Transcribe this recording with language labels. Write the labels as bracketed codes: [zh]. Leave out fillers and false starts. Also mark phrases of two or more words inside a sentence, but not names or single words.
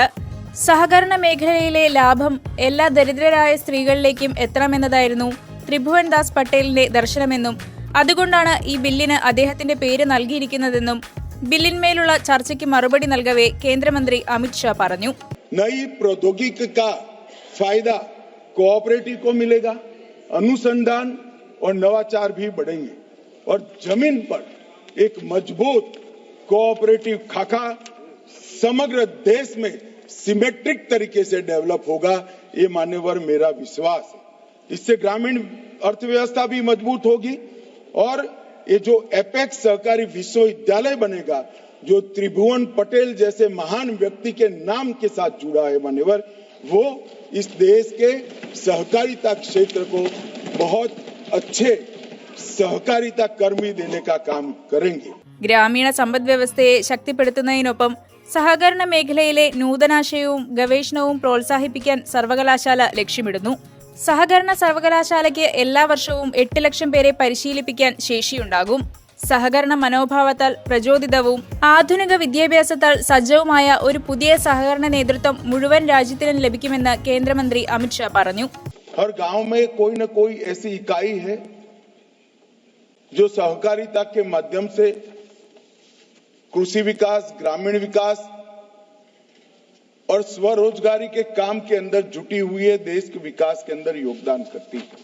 [ml] സഹകരണ മേഖലയിലെ ലാഭം എല്ലാ ദരിദ്രരായ സ്ത്രീകളിലേക്കും എത്തണമെന്നതായിരുന്നു ത്രിഭുവൻ ദാസ് പട്ടേലിന്റെ ദർശനമെന്നും അതുകൊണ്ടാണ് ഈ ബില്ലിന് അദ്ദേഹത്തിന്റെ പേര് നൽകിയിരിക്കുന്നതെന്നും ബില്ലിന്മേലുള്ള ചർച്ചയ്ക്ക് മറുപടി നൽകവേ കേന്ദ്രമന്ത്രി അമിത് ഷാ പറഞ്ഞു. [hi] नई प्रौद्योगिकी का फायदा कोऑपरेटिव को मिलेगा, अनुसंधान और नवाचार भी बढ़ेंगे और जमीन पर एक मजबूत कोऑपरेटिव खाका समग्र देश में सिमेट्रिक तरीके से डेवलप होगा, ये मान्यवर मेरा विश्वास है. इससे ग्रामीण अर्थव्यवस्था भी मजबूत होगी और ये जो एपेक्स सहकारी विश्वविद्यालय बनेगा जो त्रिभुवन पटेल जैसे महान व्यक्ति के नाम के साथ जुड़ा है मान्यवर, वो इस देश के सहकारिता क्षेत्र को बहुत अच्छे सहकारिता कर्मी देने का काम करेंगे. [ml] ഗ്രാമീണ സമ്പദ് വ്യവസ്ഥയെ ശക്തിപ്പെടുത്തുന്നതിനൊപ്പം സഹകരണ മേഖലയിലെ നൂതനാശയവും ഗവേഷണവും പ്രോത്സാഹിപ്പിക്കാൻ സർവകലാശാല ലക്ഷ്യമിടുന്നു. സഹകരണ സർവകലാശാലയ്ക്ക് എല്ലാ വർഷവും 8 ലക്ഷം പേരെ പരിശീലിപ്പിക്കാൻ ശേഷിയുണ്ടാകും. സഹകരണ മനോഭാവത്താൽ പ്രചോദിതവും ആധുനിക വിദ്യാഭ്യാസത്താൽ സജ്ജവുമായ ഒരു പുതിയ സഹകരണ നേതൃത്വം മുഴുവൻ രാജ്യത്തിനും ലഭിക്കുമെന്ന് കേന്ദ്രമന്ത്രി അമിത് ഷാ പറഞ്ഞു. [hi] हर गांव में कोई न कोई ऐसी इकाई है जो सहकारिता के माध्यम से कृषि विकास, ग्रामीण विकास और स्वरोजगारी के काम के अंदर जुटी हुई है, देश के विकास के अंदर योगदान करती है.